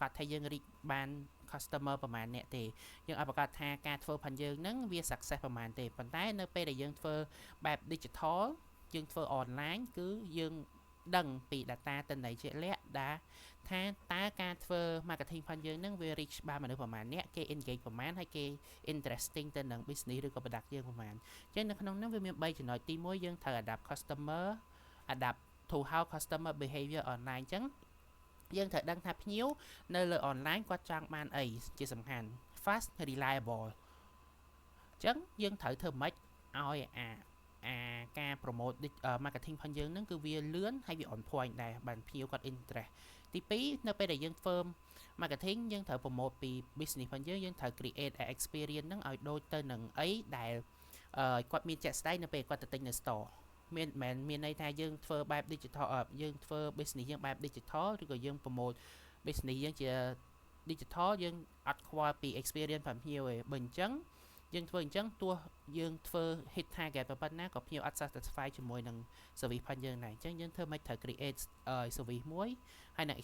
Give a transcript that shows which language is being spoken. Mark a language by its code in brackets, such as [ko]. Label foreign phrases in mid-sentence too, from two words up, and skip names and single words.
[km] សថាយើង reach បាន customer ប្រហែលអ្នកទេយើងអត់ប្រកាសថាការធ្វើផងយើងហ្នឹងវា success ប្រហែលទេប៉ុន្តែនៅពេលដែលយើងធ្វើបែប digital យើងធ្វើ online គឺយើងដឹងពី data ទិន្នន័យជាក់លាក់ថាតើការធ្វើ marketing ផងយើងហ្នឹងវា reach បានមនុស្សប្រហែលអ្នកគេ engage ប្រហែលហើយគេ interesting ទៅនឹង business ឬក៏ product យើងប្រហែលអញ្ចឹងនៅក្នុងហ្នឹងវាមាន3ចំណុចទី1យើង ត្រូវ [en] adapt customer adapt to how customer behavior online [km] អញ្ចឹងយើងត្រូវដឹងថាភ្ញៀវនៅលើ online គាត់ចង់បានអីជាសំខាន់ [en] fast reliable [km] អញ្ចឹងយើងត្រូវធ្វើម៉េចឲ្យការ [en] promote marketing [km] ផងយើងហ្នឹងគឺវាលឿនហើយវា [en] on point [km] ដែរបានភ្ញៀវគាត់ interest ទី2នៅពេលដែលយើងធ្វើ marketing យើងត្រូវ promote ពី business ផងយើងត្រូវ [en] create experience [km] ហ្នឹងឲ្យដូចទៅនឹងអីដែលគាត់មានជាក់ស្ដែងនៅពេល គាត់ទៅទិញនៅ store មានន័យថាយើងធ្វើបែប digital យើងធ្វើ business យើងបែប digital ឬក៏យើង [en] promote business [km] យើងជា digital យើងអត់ខ្វល់ពី experience ផងភ្ញៀវទេបើអញ្ចឹងយើងធ្វើអញ្ចឹងទោះយើងធ្វើ [en] hit target [km] ប៉ុណ្ណាក៏ភ្ញៀវអត់ satisfy ជាមួយនឹង service ផងយើងដែរអញ្ចឹងយើងធ្វើមិនត្រូវ [en] create service [km] មួយហើយនឹង